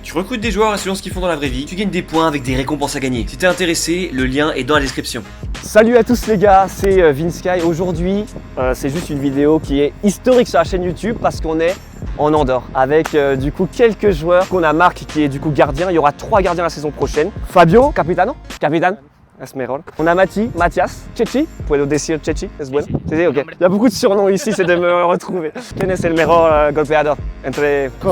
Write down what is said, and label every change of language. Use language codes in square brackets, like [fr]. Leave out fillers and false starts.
[fr] Tu recrutes des joueurs et selon ce qu'ils font dans la vraie vie, tu gagnes des points avec des récompenses à gagner. Si t'es intéressé, le lien est dans la description. Salut à tous les gars, c'est Vince Sky. Aujourd'hui, c'est juste une vidéo qui est historique sur la chaîne YouTube parce qu'on est en Andorre avec du coup quelques joueurs. On a Marc qui est du coup gardien, il y aura 3 gardiens la saison prochaine. [es] Fabio, capitano, es mejor. [fr] On a Mathias, [es] Chechi, puedo decir Chechi, es bueno. Sí, ok. [fr] Il y a beaucoup de surnoms ici, c'est de me retrouver. [es] ¿Quién es el mejor golpeador entre...